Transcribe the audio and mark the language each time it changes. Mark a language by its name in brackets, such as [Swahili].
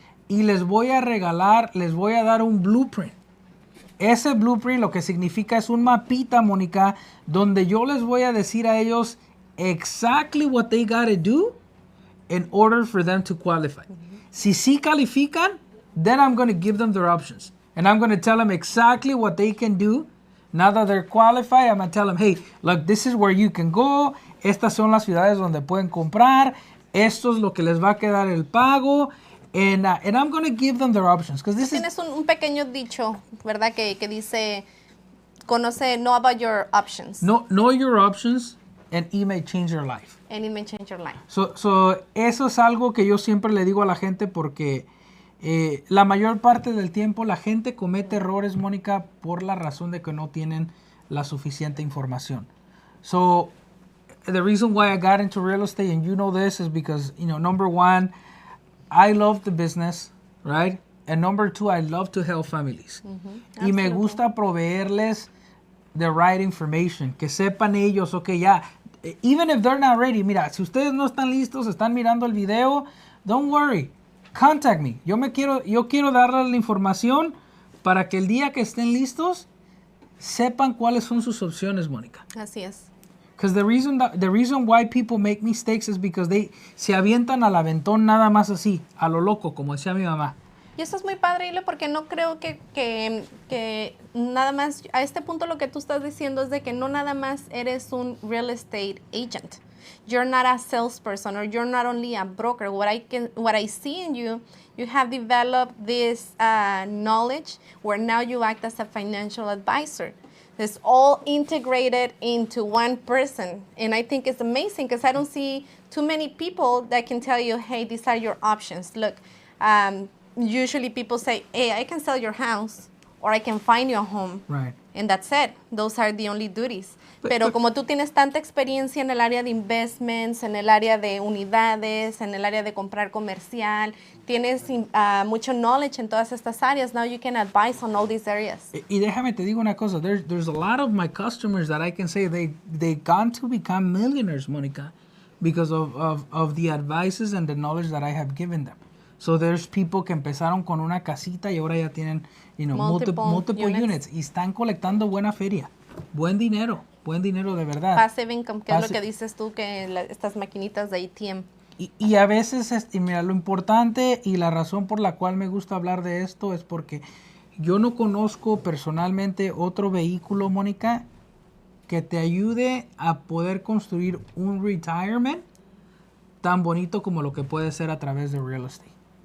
[Spanish] Y les voy a dar un blueprint. Ese blueprint lo que significa es un mapita, Mónica, donde yo les voy a decir a ellos [English] exactly what they got to do in order for them to qualify. [Spanish] Si sí califican, [English] then I'm going to give them their options. And I'm going to tell them exactly what they can do. Now that they're qualified, I'm going to tell them, hey, look, this is where you can go. [Spanish] Estas son las ciudades donde pueden comprar. Esto es lo que les va a quedar el pago. [English] And I'm going to give them their options. Because this is... [Spanish] Tienes un pequeño dicho, ¿verdad? Que dice, [English] know about your options. Know your options and it may change your life. And it may change your life. [Spanish] So eso es algo que yo siempre le digo a la gente porque la mayor parte del tiempo la gente comete errores, Mónica, por la razón de que no tienen la suficiente información. [English] So the reason why I got into real estate, and you know this, is because, number one, I love the business, right? And number two, I love to help families. [Spanish] Y me gusta proveerles [English] the right information, [Spanish] que sepan ellos, okay, ya, [English] even if they're not ready, [Spanish] mira, si ustedes no están listos, están mirando el video, [English] don't worry, contact me. [Spanish] Yo quiero darles la información para que el día que estén listos, sepan cuáles son sus opciones, Mónica. Así es. [English] Because the reason why people make mistakes is because [Spanish] se avientan al aventón nada más así, a lo loco, como decía mi mamá. Y eso es muy padre, Eloy, porque no creo que nada más, a este punto lo que tú estás diciendo es de que no nada más eres un real estate agent. [English] You're not a salesperson, or you're not only a broker. What I see in you, you have developed this knowledge where now you act as a financial advisor. It's all integrated into one person. And I think it's amazing because I don't see too many people that can tell you, hey, these are your options. Look, usually people say, hey, I can sell your house or I can find you a home. Right. and that's it. Those are the only duties. [Spanish] Pero como tú tienes tanta experiencia en el área de investments, en el área de unidades, en el área de comprar comercial, tienes mucho knowledge en todas estas áreas. [English] Now you can advise on all these areas. [Spanish] Y déjame te digo una cosa. [English] There's a lot of my customers that I can say they gone to become millionaires, Monica, because of the advices and the knowledge that I have given them. [Spanish] So there's people que empezaron con una casita y ahora ya tienen, [English] multiple units [Spanish] y están colectando buena feria, buen dinero de verdad. Passive income, que es lo que dices tú, que estas maquinitas de ATM. Y a veces, mira, lo importante y la razón por la cual me gusta hablar de esto es porque yo no conozco personalmente otro vehículo, Mónica, que te ayude a poder construir un retirement tan bonito como lo que puede ser a través de real estate.